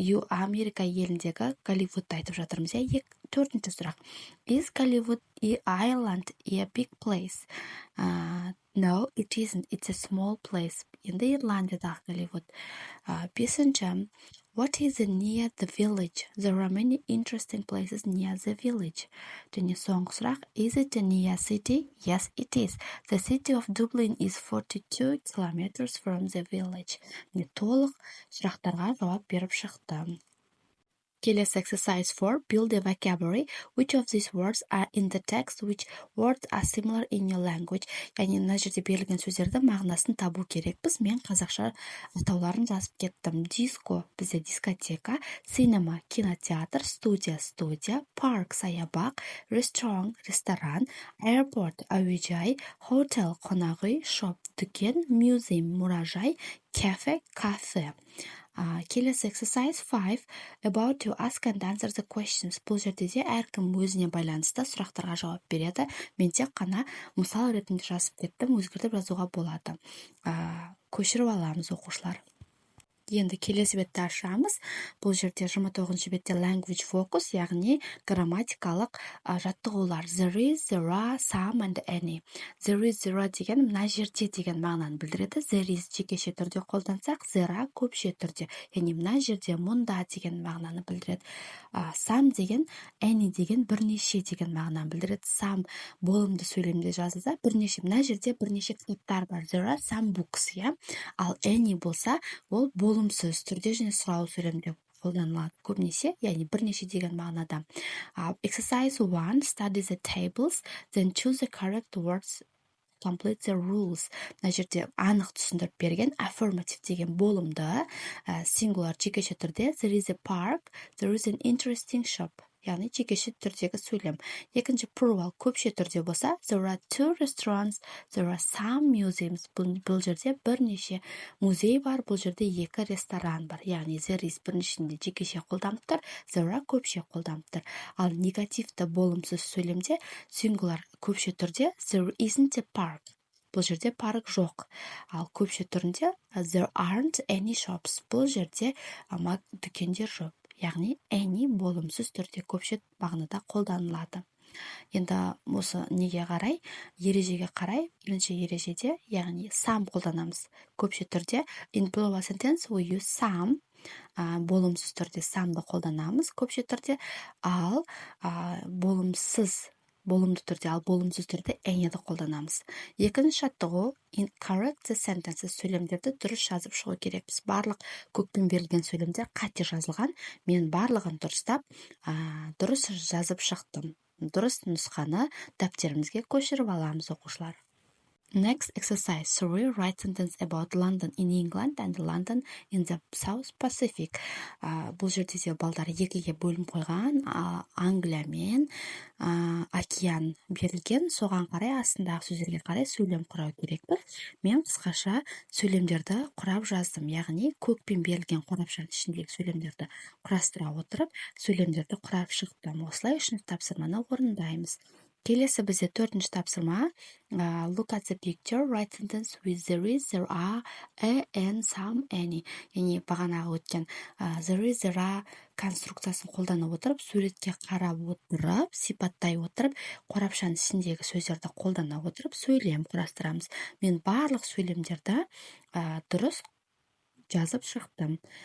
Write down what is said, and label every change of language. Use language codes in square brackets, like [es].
[kk] Америка еліндегі Голливудты айтып жатырмыз, иә. Төртінші сұрақ. [en] Is Голливуд Island a big place? No, it isn't. It's a small place. [kk] Енді Ирландиядағы Голливуд. Бесінші. [en] What is near the village? There are many interesting places near the village. [kk] Және соңғы сұрақ. [en] Is it a near city? Yes, it is. The city of Dublin is 42 kilometers from the village. [kk] Толық сұрақтарға жауап беріп шықтым. Келесі exercise 4. [en] Build a vocabulary. Which of these words are in the text? Which words are similar in your language? [kk] Яғни мына жерде берілген сөздерді мағынасын табу керекпіз. Мен қазақша атауларын жазып кеттім. Диско бізде дискотека, cinema кинотеатр, студия, парк саябақ, restaurant ресторан, airport әуежай, hotel қонақүй, shop дүкен, museum мұражай, cafe кафе. Келесі exercise 5. [en] About to ask and answer the questions. [kk] Бұл жерде де әркім өзіне байланысты сұрақтарға жауап береді. Мен тек қана мысал ретінде жазып кеттім, өзгертіп жазуға болады. Көшіріп аламыз оқушылар. Енді келесі бетті ашамыз. Бұл жерде 29 бетте language focus, яғни грамматикалық жаттығулар. [en] There is, there are, some and any. [kk] There is, there are деген мына жерде деген мағынаны білдіреді. There is жекеше түрде қолдансақ, there are көпше түрде. Яғни мына жерде мұнда деген мағынаны білдіреді. Some деген, any деген бірнеше деген мағынаны білдіреді. Some болымды сөйлемде жазылса, бірнеше, мына жерде бірнеше кітаптар бар. [en] There are some books, иә. [kk] Ал any болса, ол болымсыз түрде және сұрау сөйлемде қолданылады көбінесе, яғни бірнеше деген мағынада. [en] Exercise 1. Study the tables, then choose the correct words, complete the rules. [kk] Мына жерде анық түсіндіріп берген affirmative деген болымды singular жекеше түрде [en] there is a park, there is an interesting shop. [kk] Яғни жекеше түрдегі сөйлем. [en] Екінші plural [kk] көпше түрде болса [en] there are 2 restaurants, there are some museums. [kk] Бұл жерде бірнеше музей бар, бұл жерде 2 ресторан бар. Яғни there is бірнешінде жекеше қолданып тұр, there are көпше қолданып тұр. Ал негативті болымсыз сөйлемде singular көпше түрде [en] there isn't a park. [kk] Бұл жерде парк жоқ. Ал көпше түрінде [en] there aren't any shops. [kk] Бұл жерде дүкендер жоқ. Яғни any болымсыз түрде көпше мағынада қолданылады. Енді осы неге қарай, ережеге қарай, бірінші ережеде, яғни some қолданамыз. Көпше түрде [en] in plural sentence we use some, [kk] болымсыз түрде some'ды қолданамыз көпше түрде, ал болымды түрде, ал болымсыз түрде any'ді қолданамыз. Екінші жаттығу incorrect sentences, сөйлемдерді дұрыс жазып шығу керекпіз. Барлық көкпен берілген сөйлемдер қате жазылған. Мен барлығын дұрыстап, дұрыс жазып шықтым. Дұрыс нұсқаны дәптерімізге көшіріп аламыз оқушылар. [en] Next exercise 3. Write sentence about London in England and London in the South Pacific. [kk] Бұл жерде де балдар екіге бөлім қойған. Англия мен океан берілген. Соған қарай, астындағы сөздерге қарай сөйлем құрау керекпіз. Мен қысқаша сөйлемдерді құрап жаздым. Яғни көкпен берілген қорапшаның ішіндегі сөйлемдерді құрастыра отырып, сөйлемдерді құрап шықтым. Осылай үшінші тапсырманы орындаймыз. Келесі бізде төртінші тапсырма. [en] Look at the picture, write sentence with there is, there are, a, and, some, any. [kk] Яғни бағанағы өткен there is, there are конструкциясын қолданып отырып, суретке қарап отырып, сипаттай отырып, қорапшаның ішіндегі сөздерді қолдана отырып, сөйлем құрастырамыз. Мен барлық сөйлемдерді дұрыс жазып шықтым.